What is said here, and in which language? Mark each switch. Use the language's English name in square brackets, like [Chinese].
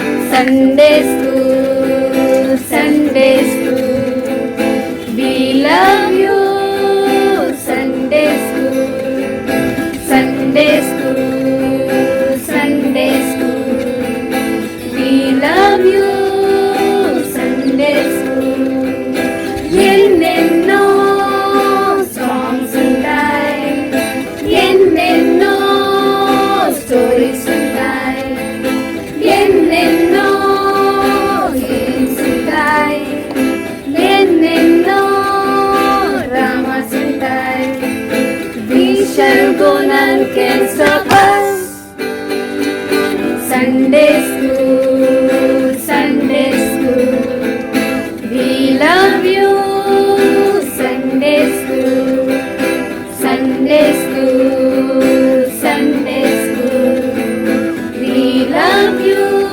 [English] Sunday school, Sunday school, we love you. Sunday school, Sunday school, Sunday school, we love you. [Telugu] Sunday school, ఎన్నెన్నో songs ఉంటాయి, ఎన్నెన్నో stories ఉంటాయి, ఎన్నెన్నో games ఉంటాయి, ఎన్నెన్నో dramas ఉంటాయి. [English] We shall go, none can stop us. Sunday school, Sunday school, we love you. Sunday school, Sunday school, Sunday school, we love you.